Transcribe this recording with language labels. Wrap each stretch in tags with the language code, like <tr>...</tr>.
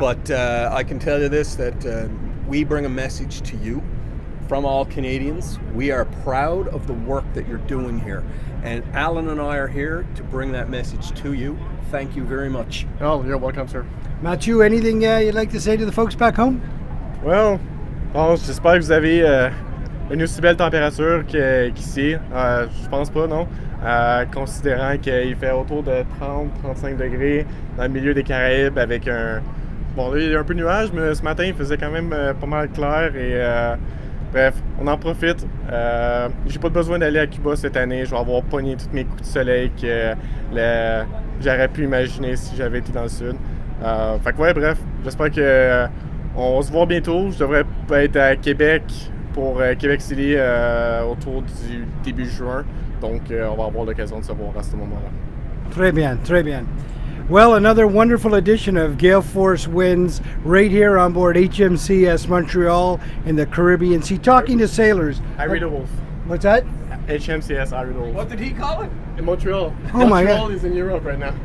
<en>But I can tell you this, that we bring a message to you from all Canadians. We are proud of the work that you're doing here. And Alan and I are here to bring that message to you. Thank you very much. Oh, you're welcome, sir. Mathieu, anything you'd like to say to the folks back home?</en> <fr>Well, j'espère que vous avez une aussi belle température qu'ici. Je pense pas, non. Considérant qu'il fait autour de 30-35 degrés dans le milieu des Caraïbes avec Bon, là, il y a un peu de nuages, mais ce matin, il faisait quand même pas mal clair et bref, on en profite. J'ai pas besoin d'aller à Cuba cette année. Je vais avoir pogné tous mes coups de soleil que j'aurais pu imaginer si j'avais été dans le sud. Fait que ouais, bref, j'espère que on se voit bientôt. Je devrais être à Québec pour Québec City autour du début juin. Donc, on va avoir l'occasion de se voir à ce moment-là. Très bien, très bien.</fr> <en>Well, another wonderful edition of Gale Force Winds right here on board HMCS Montreal in the Caribbean Sea, talking to sailors. Harry DeWolf. What's that? HMCS Harry DeWolf. What did he call it? In Montreal. Oh my God. Montreal is in Europe right now.</en>